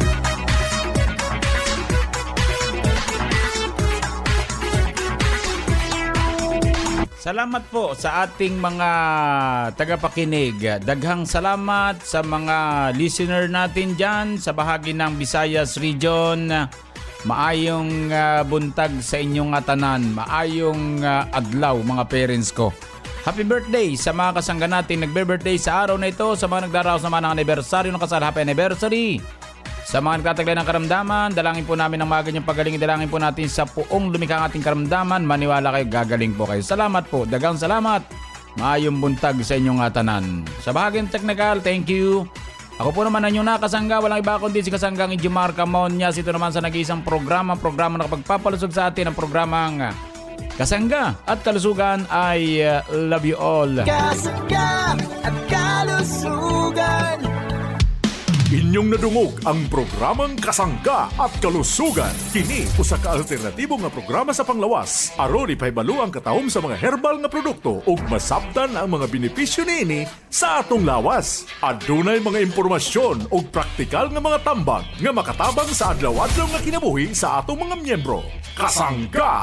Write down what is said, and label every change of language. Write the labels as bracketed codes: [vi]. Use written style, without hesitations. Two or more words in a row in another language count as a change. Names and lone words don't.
[tl] Salamat po sa ating mga tagapakinig. [ceb] Daghang salamat [tl] sa mga listener natin dyan sa bahagi ng Visayas Region. [ceb] Maayong buntag sa inyong tanan. Maayong adlaw mga parents ko. [en] Happy birthday [tl] sa mga kasangga natin nagbe-birthday sa araw na ito. Sa mga nagdaraos naman ng anibersaryo ng kasal, [en] happy anniversary. [tl] Sa mga nagtataglay ng karamdaman, dalangin po namin ng mga ganyang pagaling. Dalangin po natin sa puong lumikha ng ating karamdaman. Maniwala kayo, gagaling po kayo. Salamat po. [ceb] Dagang salamat. Maayong buntag sa inyong tanan. [tl] Sa bahagyang technical, [en] thank you. [tl] Ako po naman ang inyong nakasangga. Walang iba kundi si Kasanggang Inchimar Camonias. Ito naman sa nag-iisang programa na kapagpapalusog sa atin ang programang Kasangga at Kalusugan. [en] I love you all. [tl] Kasangga at Kalusugan. [ceb] Inyong nadungog ang programang Kasangga at Kalusugan. Kini usa ka alternatibo nga programa sa panglawas. Aron ipahibalo ang katahom sa mga herbal nga produkto ug masabtan ang mga benepisyo niini sa atong lawas. Adunay mga impormasyon ug praktikal nga mga tambag nga makatabang sa adlaw-adlaw nga kinabuhi sa atong mga miyembro.